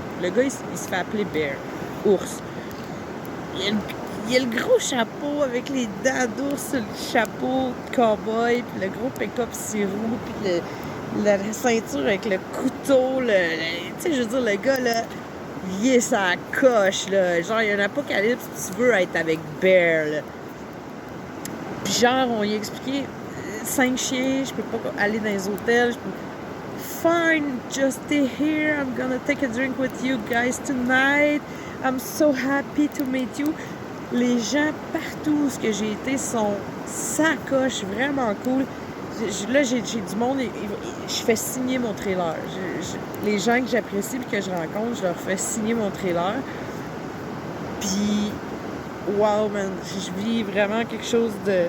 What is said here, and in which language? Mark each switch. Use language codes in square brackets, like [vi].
[fr] Le gars, il se fait appeler Bear, ours. Il a le gros chapeau avec les dents d'ours sur le chapeau de cowboy, puis le gros pick-up sirop, puis la ceinture avec le couteau. Tu sais, je veux dire, le gars, là, il est sa coche, là. Genre, il y a un apocalypse, tu veux être avec Bear, là. Puis genre, on lui a expliqué 5 chiens, je peux pas aller dans les hôtels, je peux... [en] Fine, just stay here, I'm gonna take a drink with you guys tonight. I'm so happy to meet you. [fr] Les gens partout où j'ai été sont sacoches, vraiment cool. Là, j'ai du monde, je fais signer mon trailer. Les gens que j'apprécie et que je rencontre, je leur fais signer mon trailer. Puis, wow, man, je vis vraiment quelque chose de...